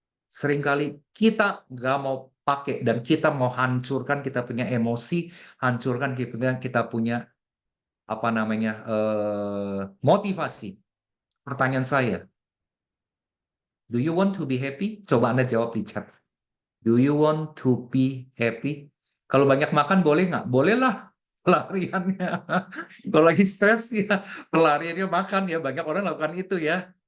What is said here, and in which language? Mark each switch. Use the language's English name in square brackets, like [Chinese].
[Indonesian] Seringkali kita nggak mau pakai dan kita mau hancurkan kita punya emosi, hancurkan kita punya apa namanya motivasi. Pertanyaan saya, [English] do you want to be happy? [Indonesian] Coba Anda jawab di chat. [English] Do you want to be happy? [Indonesian] Kalau banyak makan boleh nggak? Bolehlah pelariannya. Kalau lagi stres ya pelariannya makan ya. Banyak orang lakukan itu ya.